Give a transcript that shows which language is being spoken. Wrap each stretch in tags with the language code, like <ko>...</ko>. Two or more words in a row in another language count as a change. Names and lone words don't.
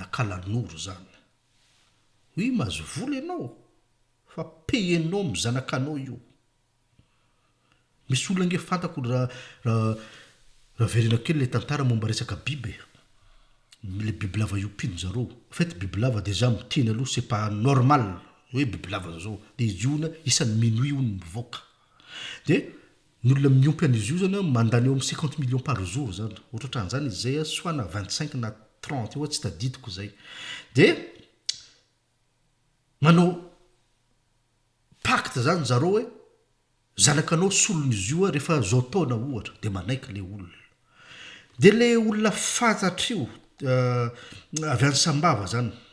<mg>kalanoro zany oui mahazo vola ianao fa payenao amin'ny zanakanao io misy olona nge fantako raha verena kely le tantara momba resaka biby le bibilava iopino zareo</mg> <fr>en fait</fr> <mg>bibilava déjà miteny aloha</mg> <fr>c'est pas normal</fr> <mg>hoe bibilava zao de izy iona isan'ny minuit io ny mivoaka de ny olona miompy an'izy io zany mandany eo amin'ny 50</mg> <fr>millions par jour</fr> <mg>zany ohatran'izany izy zay soit na 25 na 30 eo tsy tadidiko zay de manao pacte zany zareo hoe zanakanao solon'izy io rehefa zao taona ohatra de manaiky le olona de le olona fantatrio avy any sambava zany</mg>